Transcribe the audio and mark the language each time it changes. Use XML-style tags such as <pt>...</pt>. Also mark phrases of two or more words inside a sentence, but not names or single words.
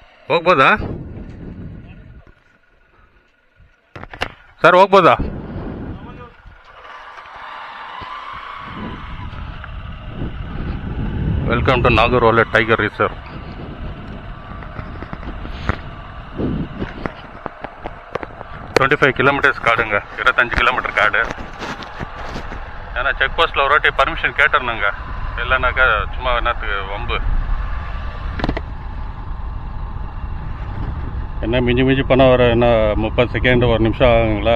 <kn>ಹೋಗ್ಬೋದಾ ಸರ್, ಹೋಗ್ಬೋದಾ?</kn> <en>Welcome to Nagarhole Tiger Reserve. twenty 25 kilometers</en> <ta>காடுங்க, 25 கிலோமீட்டர் காடு. ஏன்னா</ta> <en>check postil</en> <ta>ஒரு வாட்டி பர்மிஷன் கேட்டுருணுங்க, இல்லைனாக்கா சும்மா என்னத்துக்கு வம்பு. என்ன மிஞ்சி மிஞ்சி பண்ணால் ஒரு என்ன 30 செகண்ட் 1 நிமிஷம் ஆகுங்களா?</ta>